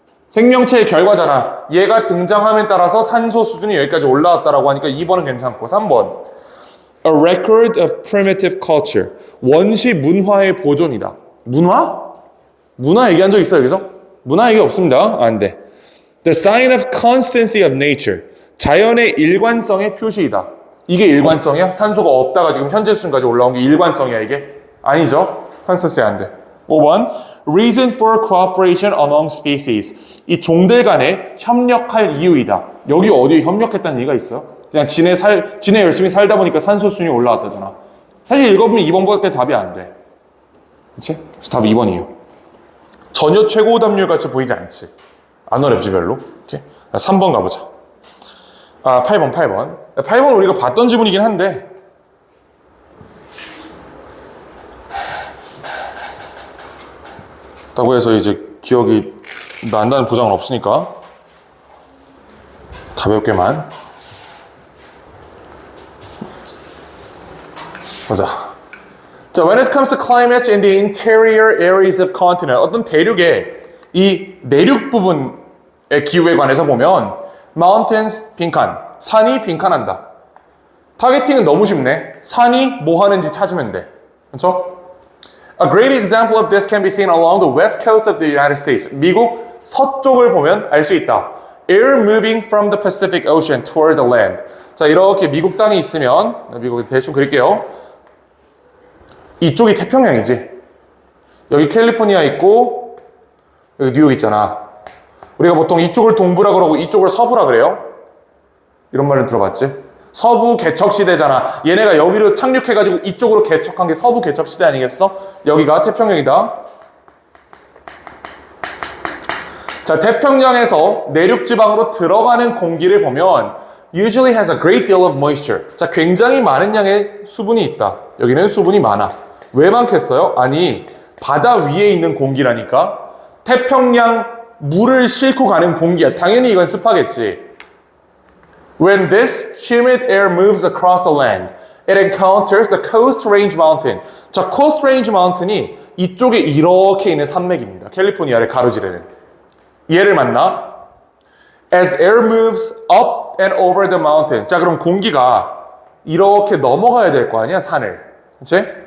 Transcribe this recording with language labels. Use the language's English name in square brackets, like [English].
[Korean] 생명체의 결과잖아. 얘가 등장함에 따라서 산소 수준이 여기까지 올라왔다라고 하니까 2번은 괜찮고. [English] 3번 A record of primitive culture. [Korean] 원시 문화의 보존이다. 문화? 문화 얘기한 적 있어요, 여기서? 문화 얘기 없습니다. 안 돼. [English] The sign of constancy of nature. [Korean] 자연의 일관성의 표시이다. 이게 일관성이야? 산소가 없다가 지금 현재 수준까지 올라온 게 일관성이야, 이게? 아니죠. constancy 안 돼. [English] 5번 Reason for cooperation among species. [Korean] 이 종들 간에 협력할 이유이다. 여기 어디에 협력했다는 얘기가 있어요? 그냥 지네 열심히 살다 보니까 산소 수준이 올라왔다잖아. 사실 읽어보면 2번보다 답이 안 돼. 그치? 그래서 답이 2번이에요. 전혀 최고 오답률 같이 보이지 않지. 안 어렵지 별로. 오케이? 3번 가보자. 8번. 8번 우리가 봤던 지문이긴 한데 라고 해서 이제 기억이 난다는 보장은 없으니까 가볍게만 보자. 자, [English] when it comes to climate in the interior areas of continent, [Korean] 어떤 대륙의 이 내륙 부분의 기후에 관해서 보면 mountains 빈칸, 산이 빈칸한다. 타겟팅은 너무 쉽네. 산이 뭐 하는지 찾으면 돼. 그렇죠? [English] A great example of this can be seen along the west coast of the United States. [Korean] 미국 서쪽을 보면 알 수 있다. [English] Air moving from the Pacific Ocean toward the land. [Korean] 자, 이렇게 미국 땅이 있으면 미국 대충 그릴게요. 이쪽이 태평양이지. 여기 캘리포니아 있고 여기 뉴욕 있잖아. 우리가 보통 이쪽을 동부라 그러고 이쪽을 서부라 그래요. 이런 말을 들어봤지? 서부 개척 시대잖아. 얘네가 여기로 착륙해가지고 이쪽으로 개척한 게 서부 개척 시대 아니겠어? 여기가 태평양이다. 자, 태평양에서 내륙 지방으로 들어가는 공기를 보면 [English] usually has a great deal of moisture. [Korean] 자, 굉장히 많은 양의 수분이 있다. 여기는 수분이 많아. 왜 많겠어요? 아니, 바다 위에 있는 공기라니까. 태평양 물을 싣고 가는 공기야. 당연히 이건 습하겠지. [English] When this humid air moves across the land, it encounters the Coast Range Mountain. [Korean] 자, Coast Range Mountain이 이쪽에 이렇게 있는 산맥입니다. 캘리포니아를 가로지르는. 얘를 만나. [English] As air moves up and over the mountains. [Korean] 자, 그럼 공기가 이렇게 넘어가야 될 거 아니야, 산을. 그치?